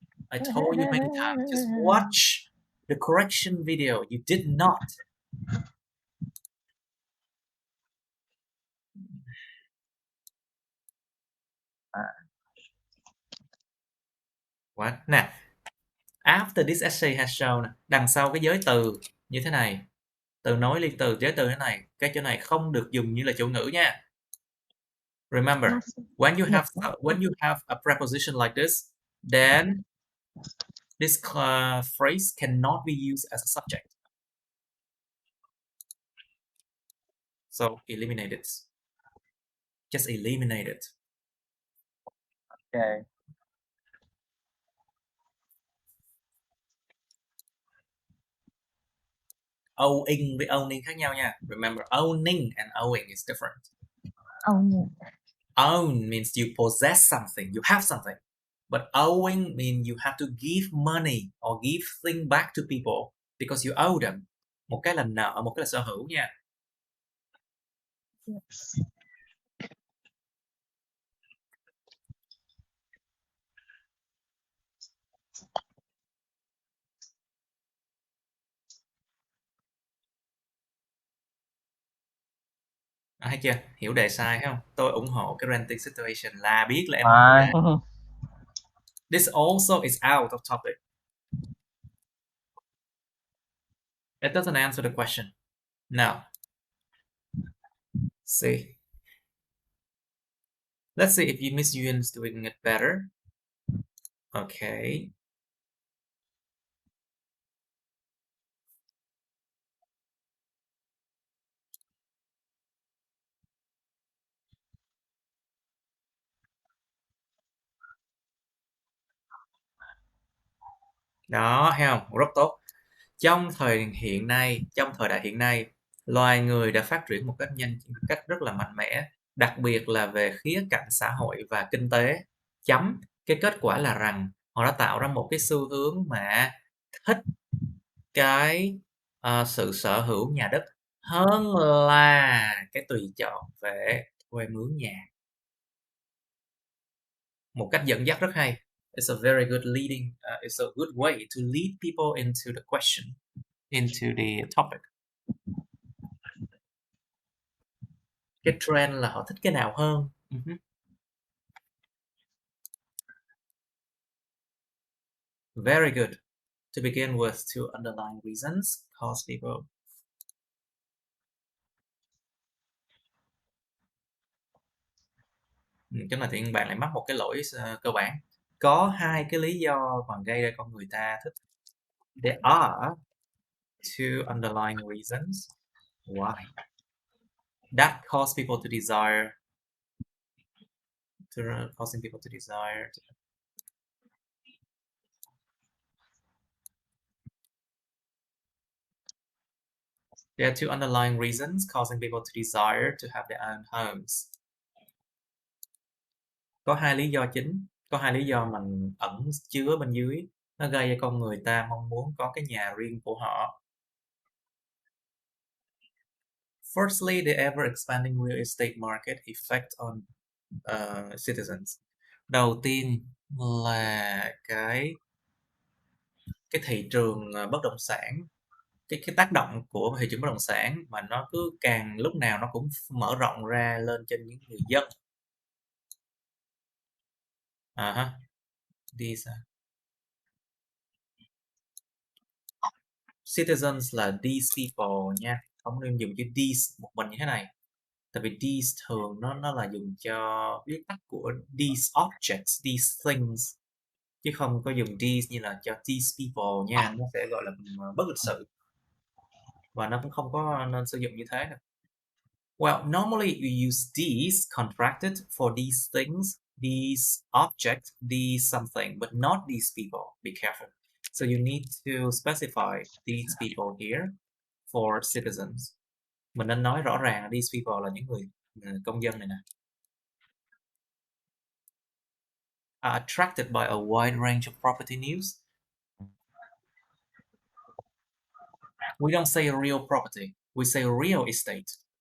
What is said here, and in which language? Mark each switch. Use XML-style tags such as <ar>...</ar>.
<en>I told you many times, just watch the correction video. You did not. What?</en> <vi>Nè,</vi> <en>after this essay has shown,</en> <vi>đằng sau cái giới từ như thế này, từ nối liên từ, giới từ thế này, cái chỗ này không được dùng như là chủ ngữ nha.</vi> <en>Remember, when you have a preposition like this, then this phrase cannot be used as a subject. So eliminate it. Just eliminate it. Okay.</en> <vi>Owing với owning khác nhau nha.</vi> <en>Remember, owning and owing is different. Own means you possess something, you have something. But owing means you have to give money or give things back to people because you owe them.</en> <vi>Một cái là nợ, một cái là sở hữu nha.</vi> <en>Yes.</en> <vi>Thấy chưa? Hiểu đề sai không? Tôi ủng hộ cái renting situation là biết là em</vi> <en>This also is out of topic. It doesn't answer the question. Now, see. Let's see if Miss Yuen is doing it better. Okay.</en> <vi>Đó, thấy không? Rất tốt. Trong thời đại hiện nay, loài người đã phát triển một cách rất là mạnh mẽ, đặc biệt là về khía cạnh xã hội và kinh tế. Cái kết quả là rằng họ đã tạo ra một cái xu hướng mà thích cái sự sở hữu nhà đất hơn là cái tùy chọn về thuê mướn nhà. Một cách dẫn dắt rất hay.</vi> <en>It's a very good leading. It's a good way to lead people into the question, into the topic.</en> <vi>Cái trend là họ thích cái nào hơn.</vi> <en>Very good. To begin with, two underlying reasons cause people.</en> <vi>Cái này thì bạn lại mắc một cái lỗi cơ bản. Có hai cái lý do mà gây ra con người ta thích.</vi> <en>There are two underlying reasons why that cause people to desire. Causing people to desire. There are two underlying reasons causing people to desire to have their own homes.</en> <vi>Có hai lý do chính, có hai lý do mình ẩn chứa bên dưới, nó gây cho con người ta mong muốn có cái nhà riêng của họ.</vi> <en>Firstly, the ever-expanding real estate market effect on citizens.</en> <vi>Đầu tiên là cái thị trường bất động sản, cái tác động của thị trường bất động sản mà nó cứ càng lúc nào nó cũng mở rộng ra lên trên những người dân. These citizens là these people nha, không nên dùng chữ these một mình như thế này, tại vì these thường nó là dùng cho viết tắt của these objects, these things, chứ không có dùng these như là cho these people nha, nó sẽ gọi là bất lịch sự và nó cũng không có nên sử dụng như thế đâu.</vi> <en>Well, normally we use these contracted for these things these objects, these something, but not these people. Be careful. So you need to specify these people here for citizens.</en> <vi>Mình nên nói rõ ràng là these people là những người công dân này nè.</vi> <en>Are attracted by a wide range of property news. We don't say real property, we say real estate.</en>